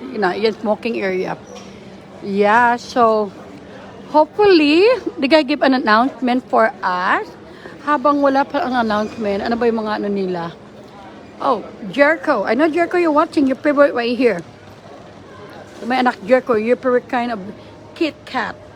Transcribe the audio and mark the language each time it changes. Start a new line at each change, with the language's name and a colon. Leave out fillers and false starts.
English: You know, yan smoking area. Yeah, so, hopefully, they gonna give an announcement for us.
Filipino: Habang wala pa ang announcement, ano ba yung mga ano nila?
English: Oh, Jericho. I know Jericho, you're watching. Your favorite right here.
Filipino: May anak
English: Jericho, your favorite kind of Kit Kat.